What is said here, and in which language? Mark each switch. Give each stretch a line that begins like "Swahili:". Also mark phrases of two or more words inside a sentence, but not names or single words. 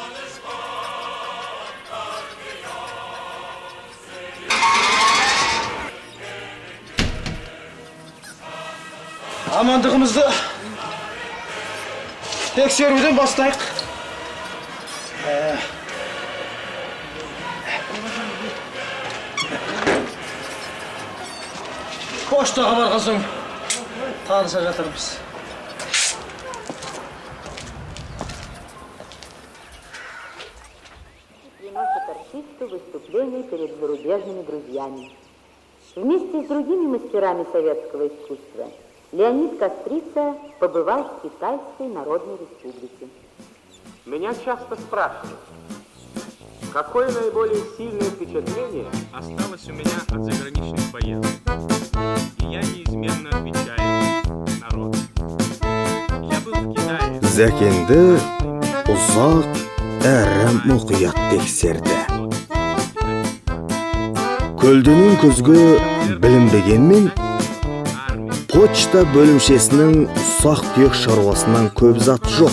Kazakh: Амандығымызды тексеруден бастайық. Поштаға барған соң таныса жатырмыз.
Russian: Приносит артисту выступление перед зарубежными друзьями. Вместе с другими мастерами советского искусства Леонид Кострица побывал в Китайской Народной Республике. Меня часто спрашивают, какое наиболее сильное впечатление осталось у меня от заграничных поездок. И я неизменно отвечаю: народ. Я был в Китае.
Kazakh: Зәкеңді ұзақ әрі мұқият тексерді. Көлденең көзге білінбегенмен, почта бөлімшесінің ұсақ түйек шаруасынан көп зат жоқ.